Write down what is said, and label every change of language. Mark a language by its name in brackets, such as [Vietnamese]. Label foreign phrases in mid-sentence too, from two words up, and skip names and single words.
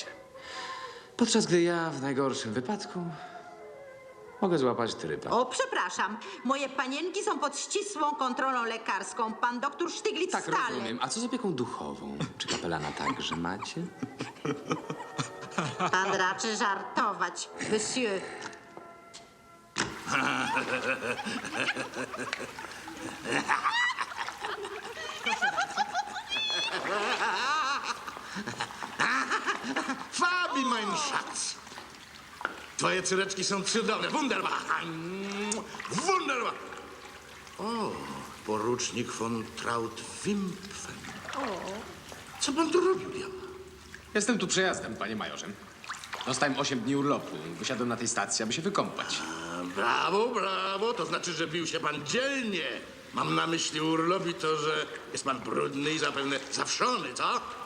[Polish] Podczas gdy ja w najgorszym wypadku mogę złapać trypa. O, przepraszam. Moje panienki są pod ścisłą kontrolą lekarską. Pan doktor Sztyglic Tak, stale. rozumiem. A co z opieką duchową? Czy kapelana także macie? Pan raczy żartować, monsieur. [German] Fabi, mein Schatz. [Polish] Twoje córeczki są cudowne. [German] Wunderbar. Wunderbar. [Polish] O, porucznik von Traut-Wimpfen. Co pan tu robił, diabła? Jestem tu przejazdem, panie majorze. Dostałem 8 dni urlopu. Wysiadłem na tej stacji, aby się wykąpać. Brawo, brawo. To znaczy, że bił się pan dzielnie. Mam na myśli urlop i to, że jest pan brudny i zapewne zawszony, co?